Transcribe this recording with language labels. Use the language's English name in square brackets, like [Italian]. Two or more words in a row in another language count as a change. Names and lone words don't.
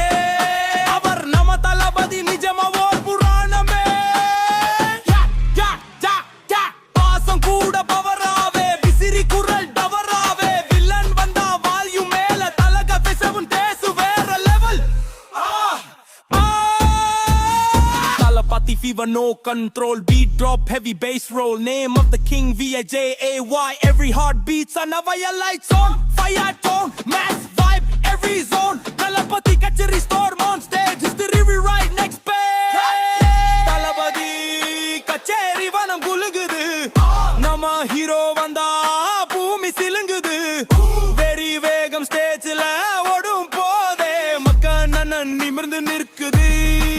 [Tamil] அவர் நம்ம தளபதி நிஜமா ஓர் புராணமே. பாசம் கூட பவராவே. விசிறி குரல் டவராவே. வில்லன் வந்தா வால்யூம் மேல. தலக பேசவும் தேசு வேற லெவல். Talapati [English] fever no control. Beat drop heavy bass roll. Name of the king VIJAY. Every heart beats another lights on. Fire tone mass vibe every zone. [Tamil] தளபதி கச்சேரி [English] storm on stage. History rewrite next page. [Tamil] தளபதி கச்சேரி வானம் குலுங்குது. நம்ம ஹீரோ வந்தா பூமி சிலுங்குது. வெறி வேகம் ஸ்டேஜ்ல ஓடும் போதே. மக்கள் நன்னன் நிமிர்ந்து நிற்குது.